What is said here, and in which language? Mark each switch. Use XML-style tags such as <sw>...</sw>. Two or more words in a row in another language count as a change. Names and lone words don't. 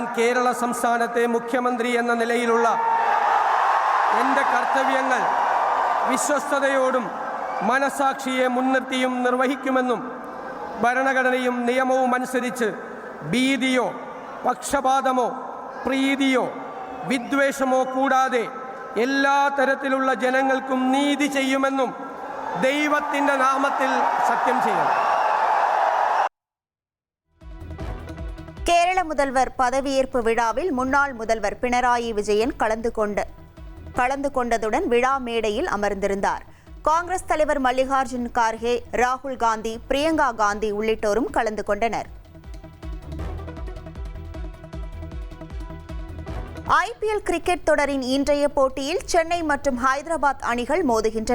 <ml>കേരള സംസ്ഥാനത്തെ മുഖ്യമന്ത്രി എന്ന നിലയിലുള്ള എൻ്റെ കർത്തവ്യങ്ങൾ വിശ്വസ്തതയോടും മനസാക്ഷിയെ മുൻനിർത്തിയും നിർവഹിക്കുമെന്നും ഭരണഘടനയും നിയമവും അനുസരിച്ച് ഭീതിയോ പക്ഷപാതമോ പ്രീതിയോ വിദ്വേഷമോ കൂടാതെ എല്ലാ തരത്തിലുള്ള ജനങ്ങൾക്കും നീതി ചെയ്യുമെന്നും ദൈവത്തിൻ്റെ നാമത്തിൽ സത്യം ചെയ്യണം.</ml> <ta>கேரள முதல்வர் பதவியேற்பு விழாவில் முன்னாள் முதல்வர் பினராயி விஜயன் கலந்து கொண்டதுடன் விழா மேடையில் அமர்ந்திருந்தார். காங்கிரஸ் தலைவர் மல்லிகார்ஜுன் கார்கே, ராகுல் காந்தி, பிரியங்கா காந்தி உள்ளிட்டோரும் கலந்து கொண்டனர். ஐபிஎல் கிரிக்கெட் தொடரின் இன்றைய போட்டியில் சென்னை மற்றும் ஹைதராபாத் அணிகள் மோதுகின்றன.</ta>